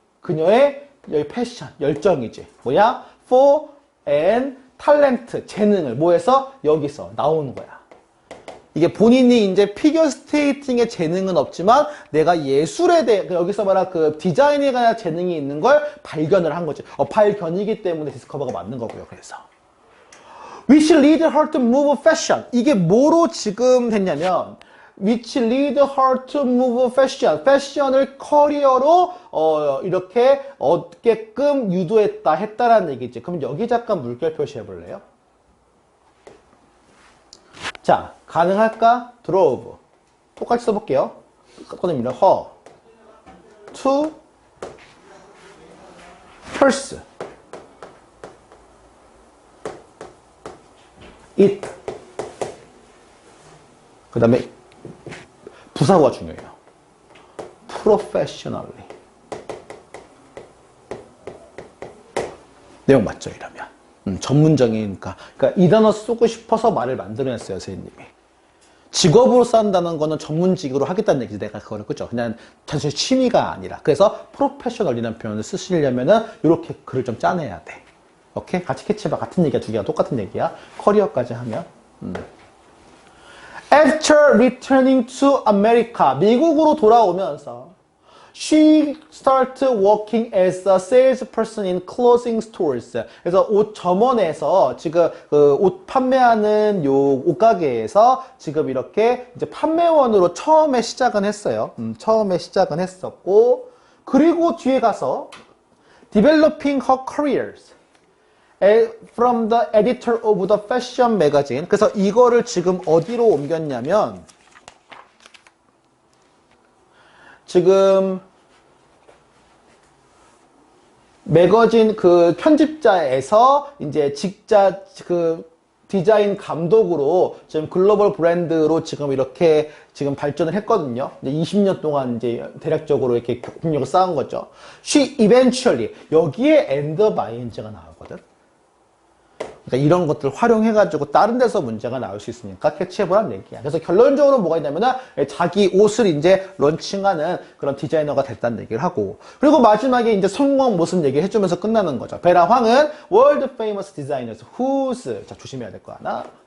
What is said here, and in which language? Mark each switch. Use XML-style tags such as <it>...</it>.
<ko>그녀의 패션, 열정이지. 뭐야?</ko> <en>for and talent,</en> <ko>재능을 뭐해서 여기서 나오는 거야. 이게 본인이 이제 피겨 스케이팅의 재능은 없지만 내가 예술에 대해 여기서 말한 그 디자인에 관한 재능이 있는 걸 발견을 한 거지. 발견이기 때문에 디스커버가 맞는 거고요.</ko> <en>그래서 which lead her to move fashion.</en> <ko>이게 뭐로 지금 됐냐면</ko> <en>which lead her to move fashion.</en> <ko>패션을 커리어로 이렇게 얻게끔 유도했다 했다라는 얘기지. 그럼 여기 잠깐 물결 표시해 볼래요? 자, 가능할까? drove. 똑같이 써볼게요. 꺼냅니다.</ko> <en>her to purse it.</en> <ko>그 다음에 부사구가 중요해요.</ko> <en>professionally.</en> <ko>내용 맞죠? 이러면. 전문적이니까. 그러니까 이 단어 쓰고 싶어서 말을 만들어냈어요, 선생님이. 직업으로 쓴다는 거는 전문직으로 하겠다는 얘기지, 내가 그거를. 그죠? 그냥 단순히 취미가 아니라. 그래서 프로페셔널이라는 표현을 쓰시려면은 이렇게 글을 좀 짜내야 돼. 오케이? 같이 캐치해봐. 같은 얘기야, 두 개가 똑같은 얘기야. 커리어까지 하면.</ko> <en>After returning to America,</en> <ko>미국으로 돌아오면서</ko> <en>she started working as a salesperson in clothing stores.</en> <ko>그래서 옷 점원에서 지금 옷 판매하는 요 옷가게에서 지금 이렇게 이제 판매원으로 처음에 시작은 했어요. 처음에 시작은 했었고, 그리고 뒤에 가서</ko> <en>developing her careers from the editor of the fashion magazine.</en> <ko>그래서 이거를 지금 어디로 옮겼냐면 지금 매거진 그 편집자에서 이제 직자 그 디자인 감독으로 지금 글로벌 브랜드로 지금 이렇게 지금 발전을 했거든요. 이제 20년 동안 이제 대략적으로 이렇게 경력을 쌓은 거죠.</ko> <en>She eventually,</en> <ko>여기에</ko> <en>end by ing가 나오거든.</en> <ko>그러니까 이런 것들 활용해가지고 다른 데서 문제가 나올 수 있으니까 캐치해보라는 얘기야. 그래서 결론적으로 뭐가 있냐면은 자기 옷을 이제 런칭하는 그런 디자이너가 됐다는 얘기를 하고, 그리고 마지막에 이제 성공한 모습 얘기를 해주면서 끝나는 거죠. 베라 황은</ko> <en>world famous designers whose,</en> <ko>자, 조심해야 될 거 하나.</ko>